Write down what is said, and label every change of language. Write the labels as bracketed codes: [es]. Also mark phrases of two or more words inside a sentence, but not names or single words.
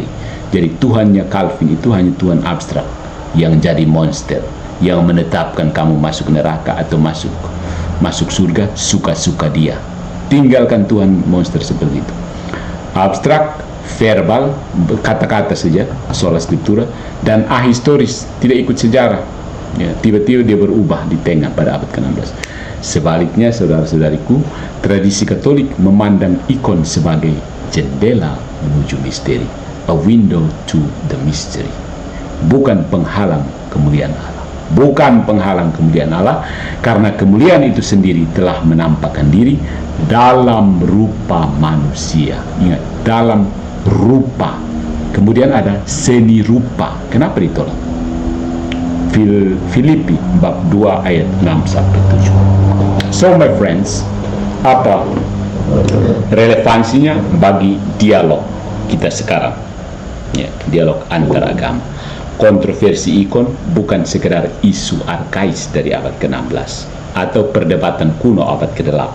[id] Jadi Tuhannya Calvin itu hanya Tuhan abstrak yang jadi monster, yang menetapkan kamu masuk neraka atau masuk surga suka-suka dia. Tinggalkan Tuhan monster seperti itu. Abstrak, verbal, kata-kata saja, [la] sola scriptura, [id] dan ahistoris, tidak ikut sejarah. Ya, tiba-tiba dia berubah di tengah pada abad ke-16. Sebaliknya, saudara-saudariku, tradisi Katolik memandang ikon sebagai jendela menuju misteri, [en] a window to the mystery, [id] bukan penghalang kemuliaan Allah. Bukan penghalang kemuliaan Allah, karena kemuliaan itu sendiri telah menampakkan diri dalam rupa manusia. Ingat, dalam rupa. Kemudian ada seni rupa. Kenapa ditolak? Filipi bab 2 ayat 6-7. [en] So my friends, [id] apa relevansinya bagi dialog kita sekarang? Ya, dialog antar agama. Kontroversi ikon bukan sekedar isu arkais dari abad ke-16 atau perdebatan kuno abad ke-8.